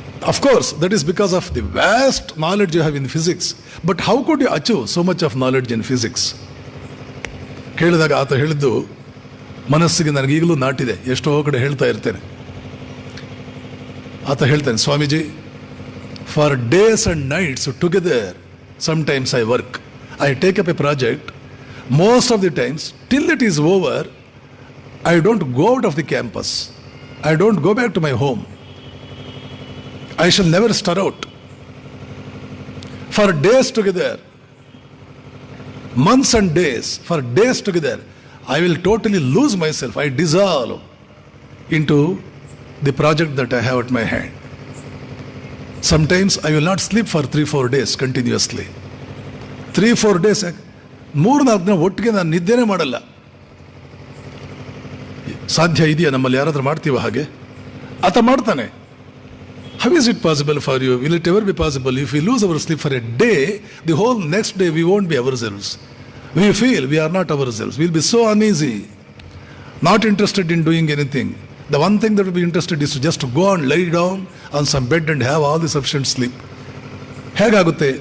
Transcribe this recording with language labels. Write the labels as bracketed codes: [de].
[en] Of course, that is because of the vast knowledge you have in physics. But how could you achieve so much of knowledge in physics? [kn] ಕೇಳಿದಾಗ ಆತ ಹೇಳಿದ್ದು ಮನಸ್ಸಿಗೆ ನನಗೀಗಲೂ ನಾಟಿದೆ, ಎಷ್ಟೋ ಕಡೆ ಹೇಳ್ತಾ ಇರ್ತೇನೆ. ಆತ ಹೇಳ್ತಾನೆ, [en] Swamiji, for days and nights together sometimes I work, I take up a project, most of the times till it is over I don't go out of the campus, I don't go back to my home, I shall never stir out. For days together, months and days, for days together, I will totally lose myself. I dissolve into the project that I have at my hand. Sometimes I will not sleep for 3-4 days continuously. 3-4 days, [kn] 3-4 ದಿನ ಒಟ್ಟಿಗೆ ನಾನು ನಿದ್ದೆನೇ ಮಾಡಲ್ಲ. ಸಾಧ್ಯ ಇದೆಯಾ ನಮ್ಮಲ್ಲಿ ಯಾರಾದ್ರೂ ಮಾಡ್ತೀವ ಹಾಗೆ? ಆತ ಮಾಡ್ತಾನೆ. [en] How is it possible for you? Will it ever be possible? If we lose our sleep for a day, the whole next day we won't be ourselves. We feel we are not ourselves. We'll be so uneasy, not interested in doing anything. The one thing that will be interested is to just go and lie down on some bed and have all the sufficient sleep. [kn] ಹೇಗಾಗುತ್ತೆ?